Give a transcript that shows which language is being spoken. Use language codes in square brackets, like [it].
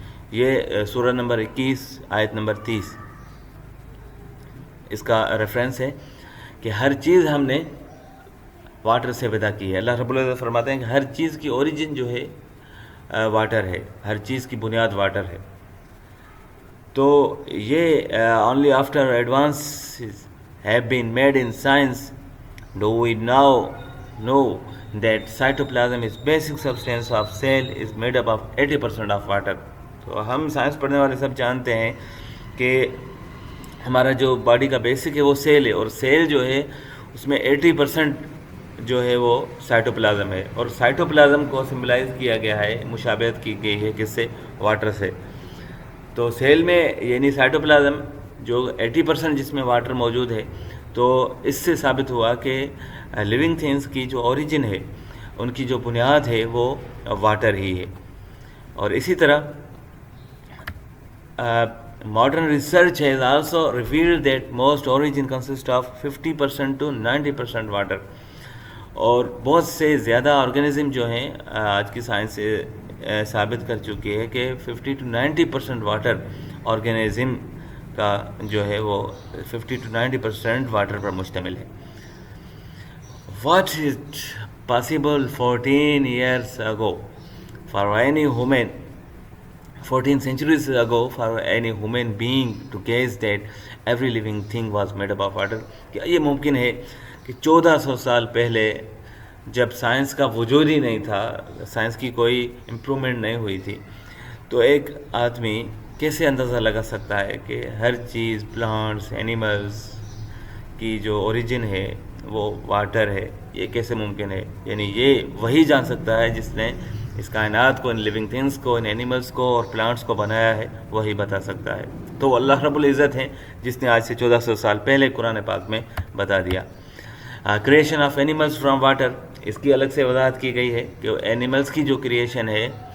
[ur] یہ سورہ نمبر 21 آیت نمبر 30 اس کا ریفرنس ہے کہ ہر چیز ہم نے واٹر سے پیدا کی ہے. اللہ رب العزت فرماتے ہیں کہ ہر چیز کی اوریجن جو ہے واٹر ہے، ہر چیز کی بنیاد واٹر ہے. تو یہ [en] only after advances have been made in science do we now know that cytoplasm is basic substance of cell is made up of 80% of water. [ur] تو ہم سائنس پڑھنے والے سب جانتے ہیں کہ ہمارا جو باڈی کا بیسک ہے وہ سیل ہے، اور سیل جو ہے اس میں 80% جو ہے وہ سائٹوپلازم ہے. اور سائٹوپلازم کو سمبلائز کیا گیا ہے، مشابہت کی گئی ہے کس سے؟ واٹر سے. تو سیل میں یعنی سائٹوپلازم جو 80% جس میں واٹر موجود ہے، تو اس سے ثابت ہوا کہ لیونگ تھنگس کی جو اوریجن ہے، ان کی جو بنیاد ہے وہ واٹر ہی ہے. اور اسی طرح [en] modern research has also revealed that most origin consists of 50% to 90% water. [ur] اور بہت سے زیادہ آرگینزم جو ہیں آج کی سائنس سے ثابت کر چکی ہے کہ 50 to 90% واٹر آرگینزم کا جو ہے وہ 50 to 90% واٹر پر مشتمل ہے. [en] What is possible 14 years ago for any human 14 centuries ago for any human being to guess that every living thing was made up of water. [ur] کیا یہ ممکن ہے کہ 1400 سال پہلے جب سائنس کا وجود ہی نہیں تھا، سائنس کی کوئی امپرومنٹ نہیں ہوئی تھی، تو ایک آدمی کیسے اندازہ لگا سکتا ہے کہ ہر چیز، پلانٹس، اینیملز کی جو اوریجن ہے وہ واٹر ہے؟ یہ کیسے ممکن ہے؟ یعنی یہ وہی جان سکتا ہے جس نے اس کائنات کو، ان لیونگ تھنگس کو، ان اینیملز کو اور پلانٹس کو بنایا ہے، وہی بتا سکتا ہے۔ تو اللہ رب العزت ہیں جس نے آج سے 1400 سال پہلے قرآن پاک میں بتا دیا۔ Creation of animals from water, اس کی الگ سے وضاحت کی گئی ہے کہ اینیملز کی جو کریشن ہے